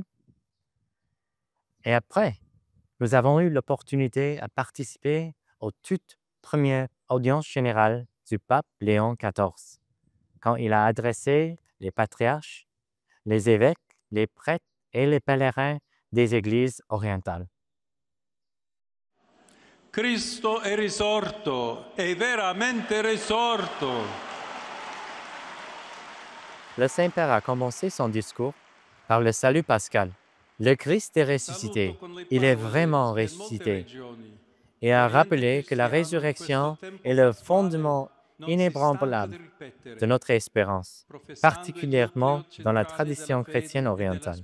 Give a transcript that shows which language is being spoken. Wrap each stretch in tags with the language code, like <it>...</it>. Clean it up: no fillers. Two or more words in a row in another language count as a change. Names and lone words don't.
<fr>Et après, nous avons eu l'opportunité à participer aux toutes premières audiences générales du pape Léon XIV, quand il a adressé les patriarches, les évêques, les prêtres et les pèlerins des églises orientales.</fr> <it>Cristo è risorto, è veramente risorto.</it> <fr>Le Saint-Père a commencé son discours par le salut pascal. Le Christ est ressuscité, il est vraiment ressuscité, et a rappelé que la résurrection est le fondement inébranlable de notre espérance, particulièrement dans la tradition chrétienne orientale.</fr>